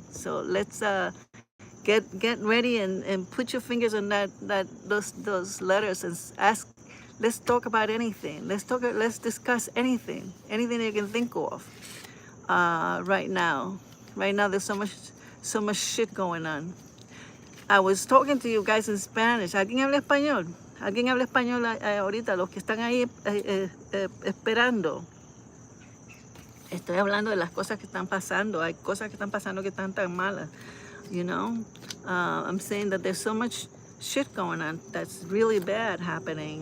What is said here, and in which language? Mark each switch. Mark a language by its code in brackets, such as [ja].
[en] So let's get ready and put your fingers on those letters and ask. Let's talk about anything. Let's discuss anything you can think of. Right now, there's so much shit going on. I was talking to you guys in Spanish. [es] ¿Alguien habla español? ¿Alguien habla español ahorita? Los que están ahí esperando. Estoy hablando de las cosas que están pasando. Hay cosas que están pasando que están tan malas. [en] You know, I'm saying that there's so much shit going on that's really bad happening.